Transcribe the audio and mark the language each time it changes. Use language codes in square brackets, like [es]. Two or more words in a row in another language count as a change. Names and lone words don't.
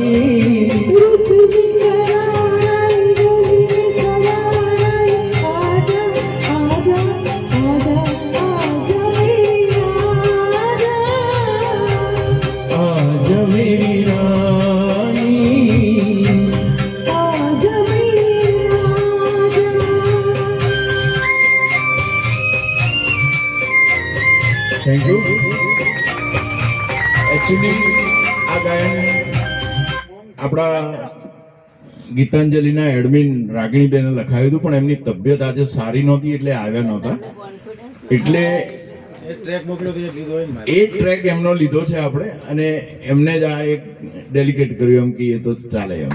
[hi] रुत भी करार आई, डोली में सवार आई, आजा आजा आजा आजा मेरी राजा, आजा मेरी रानी, आजा मेरी राजा। [en] Thank you. [gu] एक्चुअली આ ગાયન આપણા ગીતાંજલિના એડમિન રાગીણીબેને લખાયું હતું, પણ એમની તબિયત આજે સારી નહોતી એટલે આવ્યા નહોતા, એટલે એક ટ્રેક મોકલ્યો તો એ લીધો હોય ને મારે. એ ટ્રેક એમનો લીધો છે આપણે, અને એમને જ આ એક ડેલિકેટ કર્યું એમ કે એ તો ચાલે એમ.